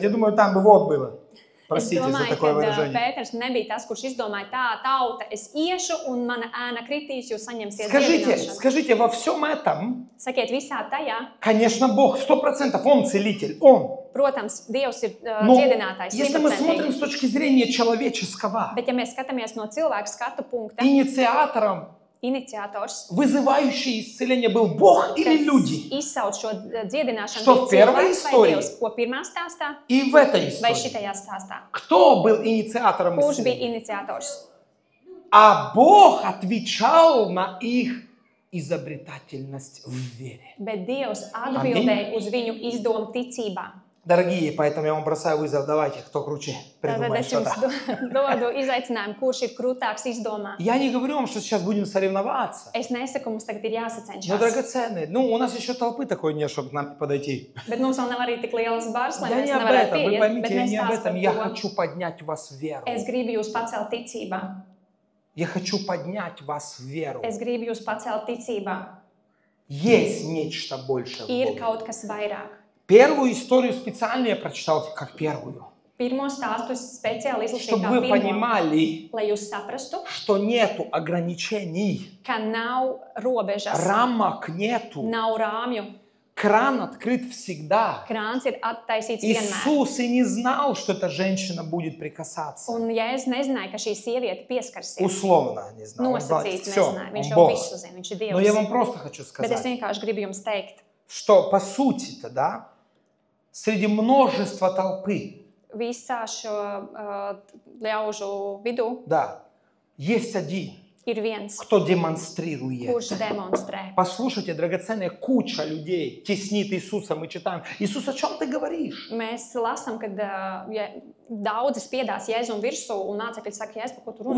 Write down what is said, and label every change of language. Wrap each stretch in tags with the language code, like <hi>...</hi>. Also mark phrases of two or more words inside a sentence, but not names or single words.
<ru>Я думаю, там бы вот было.</ru> <lv>es</lv> <ru>Простите за</ru> <lv>domāju,</lv> <ru>такое</ru> <lv>ka</lv> <ru>выражение.</ru> <lv>Pēters nebija tas, kurš izdomāja tā tauta, es iešu un mana ēna kritīs, jūs saņemsiet</lv> <ru>Скажите,</ru> <lv>dziedināšanu.</lv> <ru>скажите, во всем этом,</ru> <lv>Sakiet, visā tajā,</lv> <ru>конечно, Бог 100%, Он целитель, Он.</ru> <lv>protams, Dievs ir</lv> <ru>Но</ru> <lv>dziedinātājs,</lv> <ru>если мы смотрим</ru> <lv>100%.</lv> <ru>с точки зрения человеческого,</ru> <lv>Bet ja mēs skatāmies no cilvēka skatu punkta,</lv> <ru>инициатором,</ru> <lv>iniciators,</lv> <ru>вызывающий исцеление был Бог или</ru> <lv>kas</lv> <ru>люди?</ru> <lv>izsauc šo dziedināšanu,</lv> <ru>Что</ru> <lv>bija</lv> <ru>в первой</ru> <lv>cilvēks vai</lv> <ru>истории?</ru> <lv>Dievs, ko pirmā stāstā</lv> <ru>И в этой</ru> <lv>vai</lv> <ru>истории.</ru> <lv>šitajā stāstā.</lv> <ru>Кто был инициатором</ru> <lv>Kurš bija</lv> <ru>исцеления?</ru> <lv>iniciators?</lv> <ru>А Бог отвечал на их изобретательность в вере.</ru> <lv>Bet Dievs atbildēja uz viņu izdomu ticībā.</lv> <ru>Дорогие, поэтому я вам бросаю вызов. Давайте, кто круче</ru> <lv>Tātad</lv> <ru>придумает</ru> <lv>es jums</lv> <ru>что-то.</ru> <lv>dodu izaicinājumu, kurš ir krūtāks izdomā.</lv> <ru>Я не говорю вам, что сейчас будем соревноваться.</ru> <lv>Es nesaku, mums tagad ir</lv> <ru>Но,</ru> <lv>jāsacenšas.</lv> <ru>драгоценные, у нас еще толпы такой нет, чтобы к нам подойти.</ru> <lv>Bet mums vēl nav arī tik lielas bars, lai</lv> <ru>Я</ru> <lv>mēs</lv> <ru>не об</ru> <lv>nevarētu</lv> <ru>этом, вы</ru> <lv>pieiet.</lv> <ru>поймите,</ru> <lv>Bet</lv> <ru>я не об</ru> <lv>nestāstu</lv> <ru>этом.</ru> <lv>par</lv> <ru>Я</ru> <lv>to.</lv> <ru>хочу поднять вас в веру.</ru> <lv>Es gribu jūs pacelt ticībā.</lv> <ru>Я хочу поднять вас в веру.</ru> <lv>Es gribu jūs pacelt ticībā.</lv> <ru>Есть нечто большее в</ru> <lv>Ir</lv> <ru>Боге.</ru> <lv>kaut kas vairāk.</lv> <ru>Первую историю специально я прочитал как первую.</ru> <lv>Pirmo stāstu es speciāli izlasīju</lv> <ru>Чтобы</ru> <lv>kā</lv> <ru>вы</ru> <lv>pirmo,</lv> <ru>понимали,</ru> <lv>lai jūs saprastu,</lv> <ru>что нету ограничений,</ru> <lv>ka nav robežas,</lv> <ru>рамок нету.</ru> <lv>nav rāmju.</lv> <ru>Кран открыт всегда.</ru> <lv>Krāns ir attaisīts vienmēr.</lv> <ru>Иисус и не знал, что эта женщина будет прикасаться.</ru> <lv>Un ja es nezināju, ka šī sieviete pieskarsies,</lv> <ru>Условно не знал. Он знал,</ru> <lv>nosacīts</lv> <ru>всё,</ru> <lv>nezināju, viņš</lv> <ru>он</ru> <lv>jau</lv> <ru>Бог.</ru> <lv>visu zina, viņš ir</lv> <ru>Но я</ru> <lv>Dievs.</lv> <ru>вам просто хочу</ru> <lv>Bet es</lv> <ru>сказать,</ru> <lv>vienkārši gribu jums teikt,</lv> <ru>что по сути-то, да, среди множества толпы,</ru> <lv>visā šo ļaužu vidū</lv> <ru>да, есть один,</ru> <lv>ir viens,</lv> <ru>кто демонстрирует.</ru> <lv>kurš demonstrē.</lv> <ru>Послушайте, драгоценная, куча людей теснит Иисуса, мы читаем. Иисус, о чем ты говоришь?</ru> <lv>Mēs lasām, kad ja daudzi spiedās Jēzum virsū un mācekļi saka, Jēzus, par ko tu runā?</lv>